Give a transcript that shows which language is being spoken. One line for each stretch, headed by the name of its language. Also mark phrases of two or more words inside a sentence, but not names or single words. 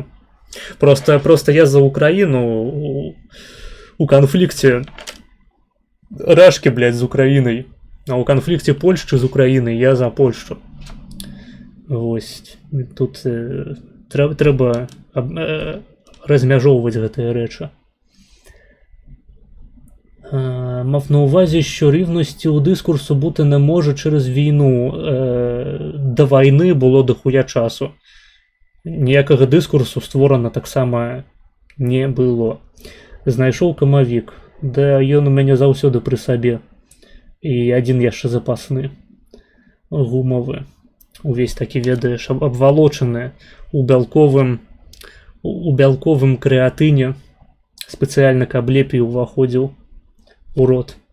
Belarusian: Просто я за Украіну у канфлікце Рашкі, блядь, з Украінай. А ў канфлікце Польшчы з Украінай я за Польшчу. Вось. Тут трэба размяжоўваць гэтыя рэчы.
Ukrainian: Мав на увазі, що рівності у дискурсу бути не може через війну. До війни було дохуя часу. Ніякого дискурсу створено так само не було.
Belarusian: Знайшов камавік, де ён у мяне заўсёды пры сабе. І адзін яшчэ запасны. Гумовы. Увесь такі, ведаеш, абвалочаны у бялковым крэатыне. Спецыяльна, каб лепей уваходзіў у рот.